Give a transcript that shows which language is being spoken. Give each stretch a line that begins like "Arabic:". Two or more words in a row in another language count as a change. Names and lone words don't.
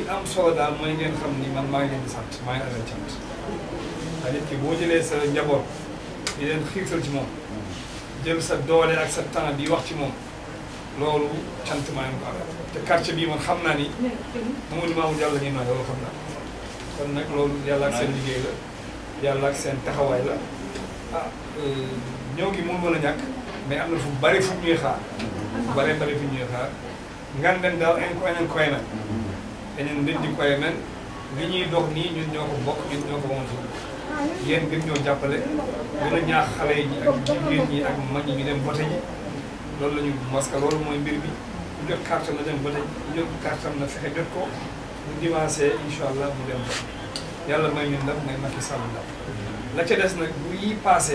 Wolof: am solo daal mooy ngeen xam ni man maa ngi leen di sant maa ngi leen sant waaye nit ki boo jëlee sa njaboot di leen xiirtal ci moom jël sa doole ak sa temps di wax ci moom loolu cant maa ngi ko amee te quartier bii man xam naa ni Mamadou Mamour Diallo ñuy nooy loolu xam naa kon nag loolu yàlla ak seen liggéey la yàlla ak seen taxawaay la ah ñëw gi mun mën a ñàkk mais am na fu bari fu ñuy xaar fu bari fu ñuy xaar ngan den daal
Fula: en ko enen koye men enen ndendi koye men
Wolof: li ñuy dox nii ñun ñoo ko bokk ñun ñoo ko moom suñu yéen gën ñoo jàppale gën a ñaax xale yi ak jigéen ñi ak mag ñi ñu dem vote ji loolu la ñu
French: parce que
Wolof: loolu mooy mbir bi ñu jot carte na dem vote ji ñu jot carte am na fexe jot ko bu dimanche
Arabic: إن شاء الله
Wolof: mu dem vote yàlla may ñun ndam may Macky Sall ndam la ca des nag bu yi passé